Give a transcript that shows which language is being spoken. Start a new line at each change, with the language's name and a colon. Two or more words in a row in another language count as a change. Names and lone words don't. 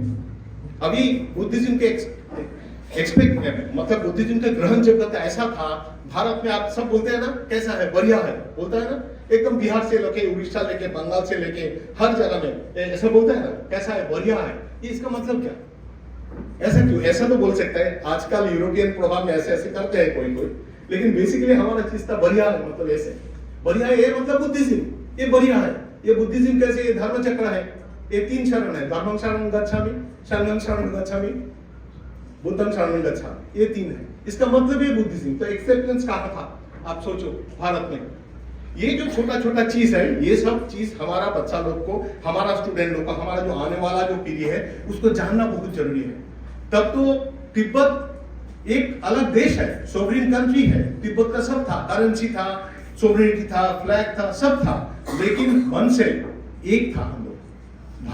Hindi: अभी बुद्धिज्म के मतलब बुद्धिज्म का ग्रहण जगत ऐसा था, भारत में आप सब बोलते हैं ना कैसा है, बढ़िया है, बोलता है ना, एकदम बिहार से लेके उड़ीसा लेके बंगाल से लेके हर जगह में ऐसा बोलता है ना, कैसा है, बढ़िया है। ये इसका मतलब क्या? ऐसा क्यों? ऐसा तो बोल सकता है, आजकल यूरोपियन प्रभाव में ऐसे ऐसे करते हैं कोई, लेकिन बेसिकली हमारा चीज था बढ़िया है, मतलब ऐसे बढ़िया है, ये मतलब बुद्धिज्म, ये बढ़िया है। ये बुद्धिज्म कैसे? ये धर्म चक्र है, ये 3 शरण है,
Pali: धर्मं शरणं गच्छामि, संघं शरणं गच्छामि, बुद्धं शरणं गच्छामि,
Hindi: ये 3 है। इसका मतलब ये बुद्धिज्म। तो एक्सेप्टेंस कहाँ था आप सोचो भारत में? ये जो छोटा छोटा चीज है, ये सब चीज हमारा बच्चा लोग को, हमारा स्टूडेंट लोग को, हमारा जो आने वाला जो पीढ़ी है उसको जानना बहुत जरूरी है। तब तो तिब्बत एक अलग देश है,
English: sovereign country
Hindi: है, तिब्बत का सब था, करेंसी था, सोवरेनिटी था, फ्लैग था, सब था, लेकिन मन से एक था हम लोग।